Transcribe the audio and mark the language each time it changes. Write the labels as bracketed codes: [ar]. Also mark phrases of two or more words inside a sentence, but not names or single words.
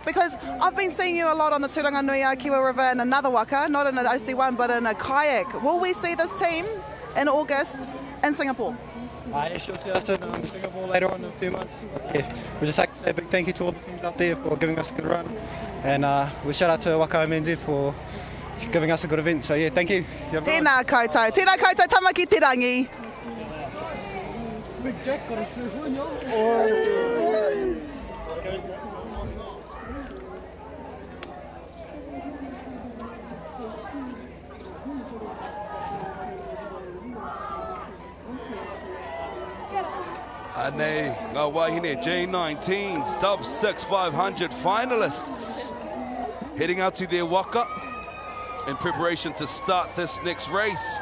[en] Because I've been seeing you a lot on the Turanganui Kiwa River in another waka, not in an OC1, but in a kayak. Will we see this team in August in Singapore? Yeah, she'll see us in Singapore later on in a few months. Yeah, we'd just like to say a big thank you to all the teams up there for giving us a good run. And we'll shout out to Waka MNZ for giving us a good event. So yeah, thank you. [mi] Tēnā koutou. Tēnā koutou tamaki te rangi. [en] Big Jack got his first win, y'all. [mi] Anei, ngā wahine [en] J19's Dub 6 500 finalists heading out to their Waka in preparation to start this next race.